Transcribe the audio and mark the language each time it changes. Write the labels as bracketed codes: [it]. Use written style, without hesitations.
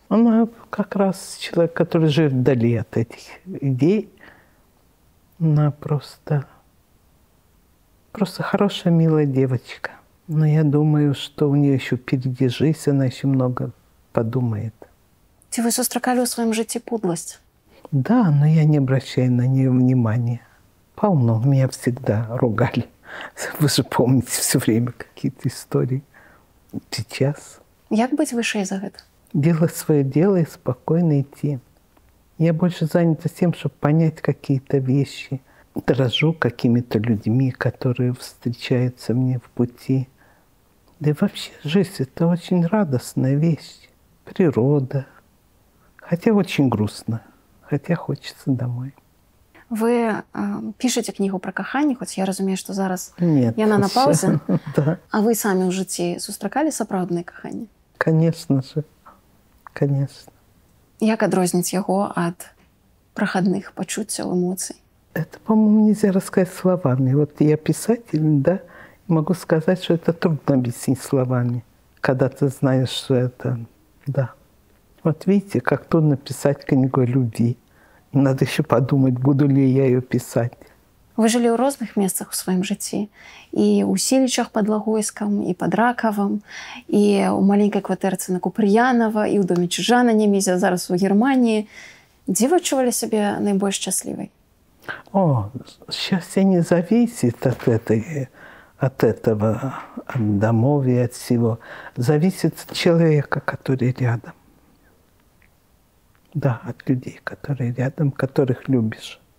[ru] Она как раз человек, который живет вдали от этих идей. Она просто хорошая, милая девочка. Но я думаю, что у нее еще впереди жизнь, она еще много подумает. [be] Ці вы сустракалі ў сваім жыцці подласць? [ru] Да, но я не обращаю на нее внимания. Полно, меня всегда ругали. Вы же помните все время какие-то истории. Сейчас. [be] Як быць вышэй за гэта? [ru] Делать свое дело и спокойно идти. Я больше занята тем, чтобы понять какие-то вещи. Дорожу какими-то людьми, которые встречаются мне в пути. Да и вообще жизнь – это очень радостная вещь. Природа. Хотя очень грустно. Хотя хочется домой. [be] Вы пішаце кнігу пра каханне, хоць я разумею, што зараз [ru] Нет, [be] яна на паўзе. [ru] Да. [be] А вы самі ў жыцці сустракалі сапраўднае каханне? [ru] Конечно же. Конечно. [be] Як адрозніць яго ад прахадных пачуццяў, эмоцый? [ru] Это, по-моему, нельзя рассказать словами. Вот я писатель, да, могу сказать, что это трудно объяснить словами, когда ты знаешь, что это, да. Вот видите, как трудно писать книгу о любви. Надо еще подумать, буду ли я ее писать. [be] Вы жылі ў розных месцах у сваім жыцці. І ў Селічах пад Лагойскам, і пад Ракавам, і ў маленькай кватэрцы на Купрыянава, і ў доме Чижа на Немезе, а зараз у Германии. Дзе вы адчувалі сябе найбольш шчаслівай? [ru] О, счастье не зависит от этого, от домов и от всего. Зависит от человека, который рядом. Да, от людей, которые рядом, которых любишь.